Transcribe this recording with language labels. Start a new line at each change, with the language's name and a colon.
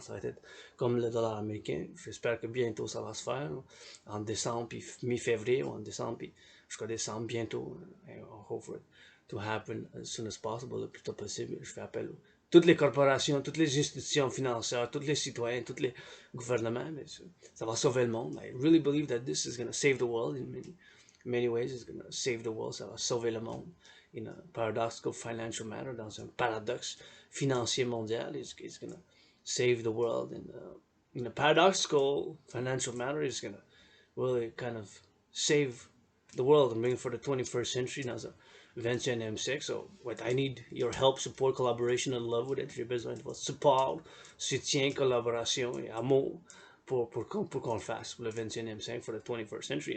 French: Ça va être comme le dollar américain. J'espère que bientôt ça va se faire. En décembre, puis mi-février, ou en décembre, puis jusqu'à décembre, bientôt.
English: I hope for it to happen as soon as possible,
French: le plus tôt possible. Je fais appel à toutes les corporations, toutes les institutions financières, tous les citoyens, tous les gouvernements. Mais ça va sauver le monde.
English: I really believe that this is going to save the world in many ways. It's going to save the world.
French: Ça va sauver le monde.
English: In a paradoxical financial manner,
French: dans un paradoxe financier mondial,
English: it's going to save the world. In a paradoxical financial manner, it's going to really kind of save the world and bring it for the 21st century
French: dans un 21e siècle.
English: So, what I need your help, support, collaboration and love with it.
French: J'ai besoin de votre support, soutien, collaboration et amour pour qu'on le fasse pour le 21e siècle,
English: for the 21st century.